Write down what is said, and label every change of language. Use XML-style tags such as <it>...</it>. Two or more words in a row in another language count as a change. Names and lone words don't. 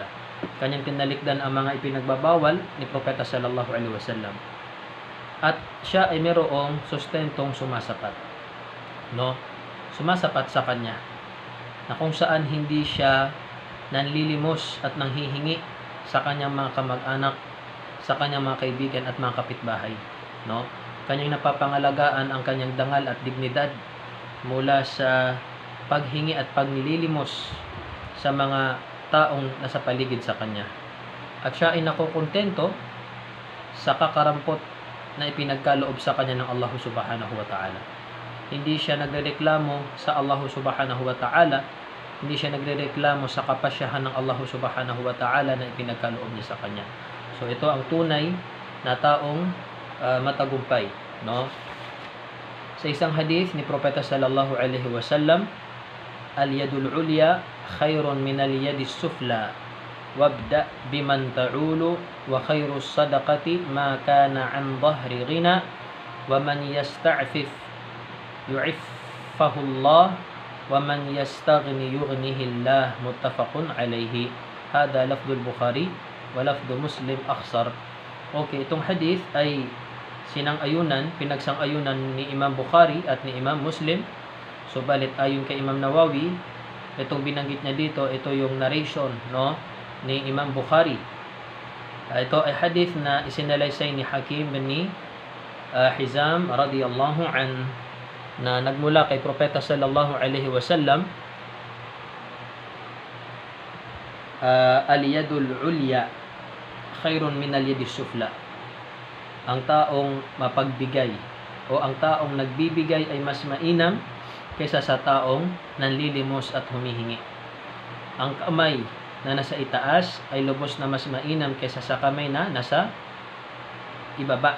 <tl>Kanyang kinalikdan ang mga ipinagbabawal ni propeta</tl> <ar>صلى الله عليه وسلم.</ar> <tl>At siya ay mayroong sustentong sumasapat, no? Sumasapat sa kanya, na kung saan hindi siya nanlilimos at nanghihingi sa kanyang mga kamag-anak, sa kanyang mga kaibigan at mga kapitbahay, no? Kanyang napapangalagaan ang kanyang dangal at dignidad mula sa paghingi at paglilimos sa mga taong nasa paligid sa kanya. At siya ay nakukontento sa kakarampot na ipinagkaloob sa kanya ng Allah</tl> <ar>سبحانه وتعالى.</ar> <tl>Hindi siya nagrereklamo sa Allah</tl> <ar>سبحانه وتعالى,</ar> <tl>hindi siya nagrereklamo sa kapasyahan ng Allah</tl> <ar>سبحانه وتعالى</ar> <tl>na ipinagkaloob niya sa kanya. So ito ang tunay na taong matagumpay, no? Sa isang hadith ni propeta</tl> <ar>صلى الله عليه وسلم، اليد العليا خير من اليد السفلى، وابدأ بمن تعول، وخير الصدقة ما كان عن ظهر غنى، ومن يستعفف يعفه الله، ومن يستغن يغنه الله. متفق عليه. هذا لفظ البخاري ولفظ مسلم أخصر.</ar> <tl>Okay, itong hadith ay pinagsang-ayunan ni Imam Bukhari at ni Imam Muslim. Subalit ayon kay Imam Nawawi, itong binanggit niya dito, ito yung narration, no, ni Imam Bukhari. Ito ay hadith na isinalaysay ni Hakim bin Hizam</tl> <ar>رضي الله عن,</ar> <tl>na nagmula kay propeta</tl> <ar>صلى الله عليه وسلم. اليد العليا خير من اليد السفلى.</ar> <tl>Ang taong mapagbigay o ang taong nagbibigay ay mas mainam kaysa sa taong nanlilimos at humihingi. Ang kamay na nasa itaas ay lubos na mas mainam kaysa sa kamay na nasa ibaba.</tl>